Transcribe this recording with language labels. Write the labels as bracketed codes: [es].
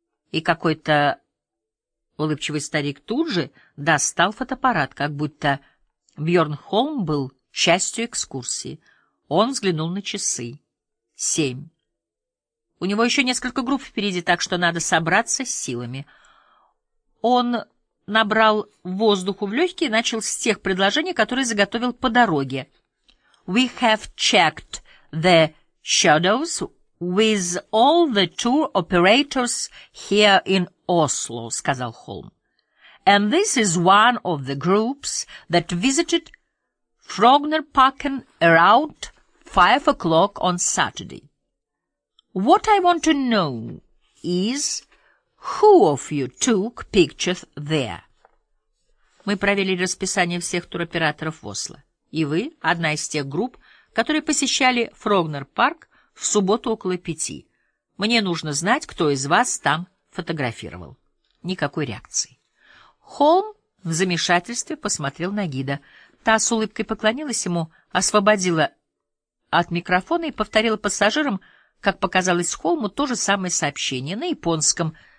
[ru] И какой-то улыбчивый старик тут же достал фотоаппарат, как будто Бьорн Холм был частью экскурсии. Он взглянул на часы. 7. У него еще несколько групп впереди, так что надо собраться с силами. Он набрал воздуху в легкие и начал с тех предложений, которые заготовил по дороге. [en] «We have checked the shadows with all the tour operators here in Oslo», — [ru] сказал Холм. [en] «And this is one of the groups that visited Frognerparken around 5 o'clock on Saturday. What I want to know is, who of you took pictures there?» [ru] Мы провели расписание всех туроператоров в Осло. И вы — одна из тех групп, которые посещали Фрогнер-парк в субботу около 5. Мне нужно знать, кто из вас там фотографировал. Никакой реакции. Холм в замешательстве посмотрел на гида. Та с улыбкой поклонилась ему, освободила от микрофона и повторила пассажирам, как показалось Холму, то же самое сообщение на японском.